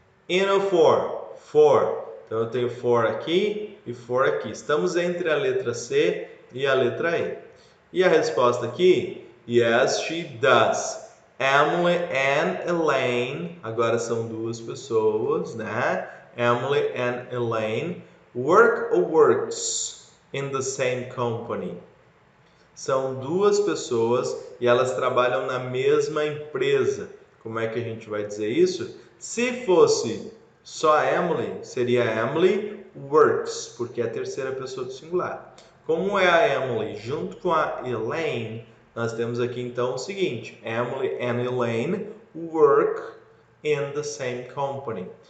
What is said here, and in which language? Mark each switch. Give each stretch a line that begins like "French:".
Portuguese: In ou for? For. Então eu tenho for aqui e for aqui. Estamos entre a letra C e a letra E. E a resposta aqui?
English: Yes, she does. Emily and Elaine,
Portuguese: agora são duas pessoas, né?
English: Emily and Elaine work or works in the same company.
Portuguese: São duas pessoas e elas trabalham na mesma empresa. Como é que a gente vai dizer isso? Se fosse só a Emily, seria Emily works, porque é a terceira pessoa do singular. Como é a Emily junto com a Elaine, nós temos aqui então o seguinte:
English: Emily and Elaine work in the same company.